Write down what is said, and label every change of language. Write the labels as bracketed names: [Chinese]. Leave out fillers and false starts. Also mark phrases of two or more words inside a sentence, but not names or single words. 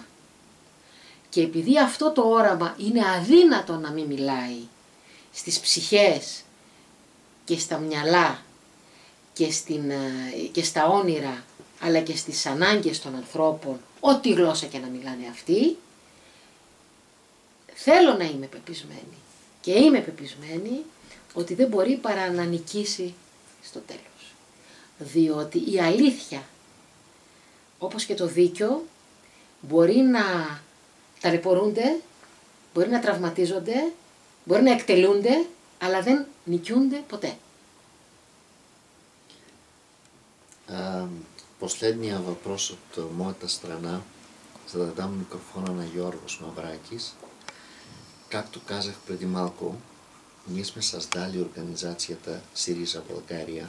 [Greek] Και επειδή αυτό το όραμα είναι αδύνατο να μην μιλάει στις ψυχές και στα μυαλά και στα όνειρα, αλλά και στις ανάγκες των ανθρώπων, ό,τι γλώσσα και να μιλάνε αυτοί, θέλω να είμαι πεπισμένη και είμαι πεπισμένη ότι δεν μπορεί παρά να νικήσει στο τέλος. Διότι η αλήθεια, όπως και το δίκιο, μπορεί να ταλαιπωρούνται, μπορεί να τραυματίζονται, μπορεί να εκτελούνται, αλλά δεν νικιούνται ποτέ. [Bulgarian] Последния въпрос от моята страна, за да дам микрофона на Йоргос Мавракис. Както казах преди малко, ние сме създали организацията СИРИЗА България.